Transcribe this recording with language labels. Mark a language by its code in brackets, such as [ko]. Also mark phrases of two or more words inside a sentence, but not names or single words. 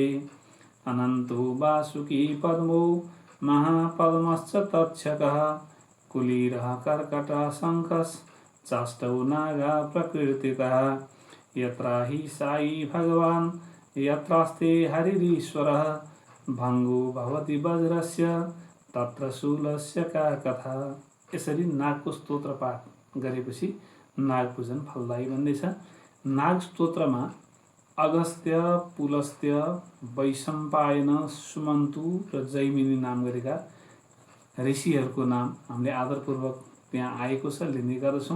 [sa] अनन्तो वासुकी पद्मो महापद्मश्च तक्षकः कुलीरः कर्कटः शङ्खश्चाष्टौ नागा प्रकीर्तितः। यत्र हि साई भगवान् यत्रास्ते हरिरीश्वरः भङ्गो भवति वज्रस्य तत्र शूलस्य का कथा। [ne] यसरी नागको स्तोत्र पाठ गरेपछि नाग पूजन फलदायी बन्दैछ। नाग स्तोत्रमा अगस्त्य, पुलस्त्य, वैशम्पायन, सुमन्तु र जैमिनी नाम गरेका ऋषिहरूको नाम हामीले आदरपूर्वक त्यहाँ आएको छ, लिने गर्दछौँ।